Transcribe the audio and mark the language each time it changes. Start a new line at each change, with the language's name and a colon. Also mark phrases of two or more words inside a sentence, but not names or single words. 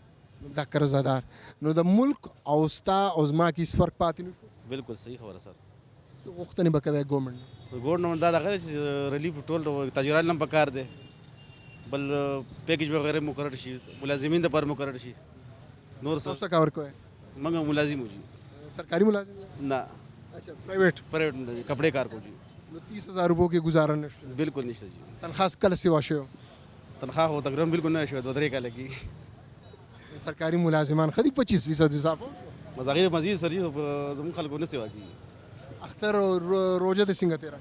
Pashto: دا قرضدار نو د ملک او ستا او زما کې هېڅ فرق پاتې نه شو بالکل صحیح خبره سر څه غوښتنې به کوی ګورنمنټ ګورنمنټ دا دغه دی چې ریلیف ټول تاجران هم پکار دی بل پیکیج وغیرہ مقرر شي ملازمین دپاره مقرر شي نور څه کار کوی موږ ملازم وو جی سرکاری ملازم نه اچھا پرائیویٹ کپڑے کار کو جی نو 30,000 روپو کې گزاره نشته بالکل نشته جی تنخواہ کله سیوا شوی تنخواه هو تقریبا بالکل نه شوی 2-3 کاله کې سرکاری ملازمان خدي 25% اضافه مزاغیر مزید سر جی زموږ خلکو نه سیوا کېږي اختر او روزه د څنګه تیرا